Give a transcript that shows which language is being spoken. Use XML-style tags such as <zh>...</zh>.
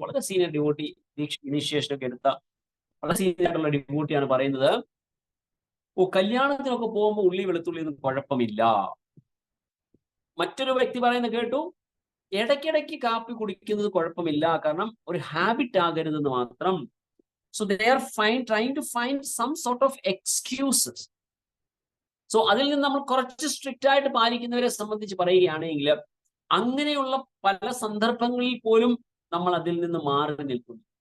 <ml>വളരെ senior devotee, initiation ഒക്കെ എടുത്ത വളരെ സീനിയർ ആയിട്ടുള്ള ഡിവോട്ടിയാണ് പറയുന്നത്, കല്യാണത്തിനൊക്കെ പോകുമ്പോൾ ഉള്ളി വെളുത്തുള്ളി ഒന്നും കുഴപ്പമില്ല. മറ്റൊരു വ്യക്തി പറയുന്നത് കേട്ടു, ഇടയ്ക്കിടയ്ക്ക് കാപ്പി കുടിക്കുന്നത് കുഴപ്പമില്ല, കാരണം ഒരു ഹാബിറ്റ് ആകരുതെന്ന് മാത്രം.</ml> <en>So they are trying to find some sort of excuses.</en> <ml>So അതിൽ നിന്ന് നമ്മൾ കുറച്ച് സ്ട്രിക്റ്റ് ആയിട്ട് പാലിക്കുന്നവരെ സംബന്ധിച്ച് പറയുകയാണെങ്കിൽ, അങ്ങനെയുള്ള പല സന്ദർഭങ്ങളിൽ പോലും നമ്മൾ അതിൽ നിന്ന് മാറി നിൽക്കുന്നു.</ml>